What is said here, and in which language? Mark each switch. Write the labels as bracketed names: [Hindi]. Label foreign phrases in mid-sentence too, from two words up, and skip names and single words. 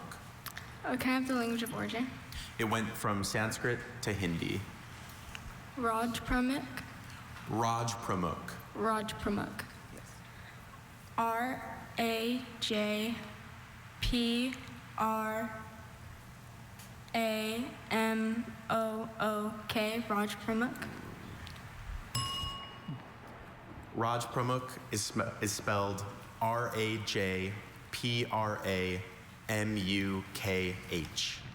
[English] Can I have the language of origin? It went from Sanskrit to Hindi. Raj Pramukh. Raj Pramukh. Raj Pramukh. Yes. R-A-J-P-R-A-M-O-O-K. Raj Pramukh. Raj Pramukh is spelled R-A-J-P-R-A-M-U-K-H.